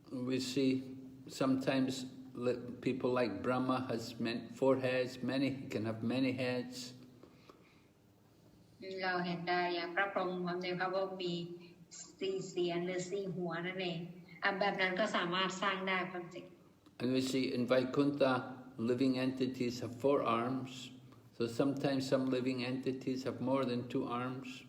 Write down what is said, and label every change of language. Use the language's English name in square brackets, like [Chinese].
[English] We see sometimes people like Brahma has 4 heads, many can have many heads. [Thai] เราเห็นได้อย่างพระพรหมความจริงพระพรหมมี4 เสียนหรือ 4 หัวนั่นเองแบบนั้นก็สามารถสร้างได้ความจริง [English] And we see in Vaikuntha, living entities have 4 arms. So sometimes some living entities have more than 2 arms.